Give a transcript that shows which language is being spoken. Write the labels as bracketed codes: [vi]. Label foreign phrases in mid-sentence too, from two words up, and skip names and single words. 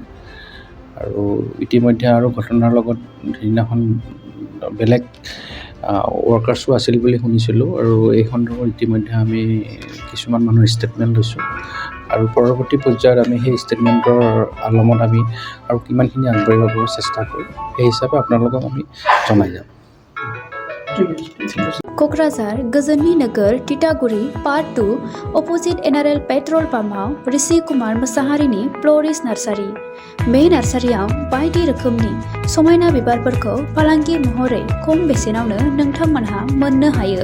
[as] আৰু ইতিমধ্যে আৰু ঘটনাৰ লগত সেইদিনাখন বেলেগ ৱৰ্কাৰ্ছো আছিল বুলি শুনিছিলোঁ। আৰু এই সন্দৰ্ভত ইতিমধ্যে আমি কিছুমান মানুহৰ ষ্টেটমেণ্ট লৈছোঁ। আৰু পৰৱৰ্তী পৰ্যায়ত আমি সেই ষ্টেটমেণ্টৰ আলমত আমি আৰু কিমানখিনি আগবাঢ়িব পাৰোঁ চেষ্টা কৰিম। সেই হিচাপে আপোনালোকক আমি জনাই যাম। [brx] क'क्राझार गोजोननि नोगोर तितागुरि पार्ट 2 अपोजिट एनआरएल पेट्रल पाम्पआव ऋषि कुमार मोसाहारिनि फ्ल'रिस्ट नार्सारि। बे नार्सारियाव बायदि रोखोमनि समायना बिबारफोरखौ फालांगि महरै खम बेसेनावनो नोंथांमोनहा मोननो हायो।